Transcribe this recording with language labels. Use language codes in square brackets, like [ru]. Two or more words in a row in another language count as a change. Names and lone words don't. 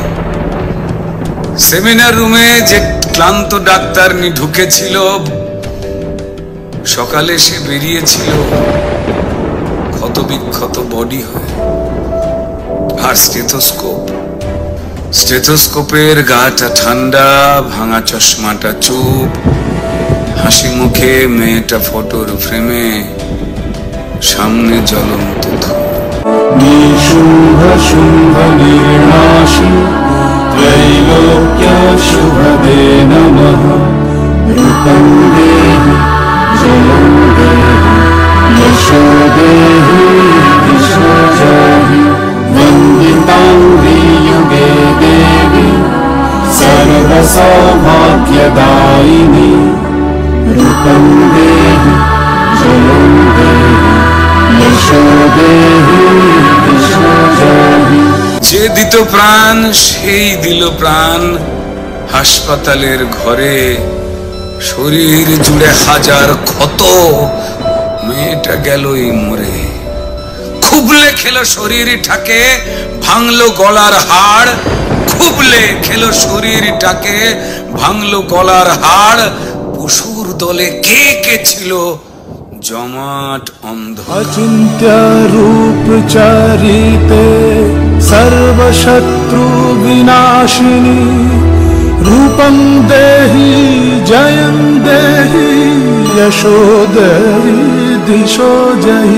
[bn] সেমিনার রুমে যে ক্লান্ত ডাক্তার ঢুকেছিল, সকালে সে বেরিয়েছিল ক্ষত বিক্ষত বডি হয়ে। আর স্টেথোস্কোপের গাটা ঠান্ডা, ভাঙা চশমাটা চুপ, হাসি মুখে মেয়েটা ফটোর ফ্রেমে, সামনে জ্বলন্ত ধূপ। [sa] निशुम्भ शुम्भ निर्नाशी त्रैलोक्य शुभदे नमः। रूपं देहि जयं देहि यशो देहि दिशो जय। वन्दितां वियुगे देवी सर्वसौभाग्यदायिनी। रूपं देहि जयं देहि यशो देहि दिशो जय। [bn] যে দিত প্রাণ সেই দিল প্রাণ। হাসপাতালের ঘরে শরীর জুড়ে হাজার ক্ষত, মেয়েটা গেলই মরে। খুবলে খেলো শরীরটাকে, ভাঙলো গলার হাড়। খুবলে খেলো শরীরটাকে, ভাঙলো গলার হাড়। পশুর দলে কে কে ছিল জমাট অন্ধ। [sa] अचिन्त्य रूप चरिते सर्वशत्रु विनाशिनी। रूपं देहि जयं देहि यशो देहि दिशो जहि।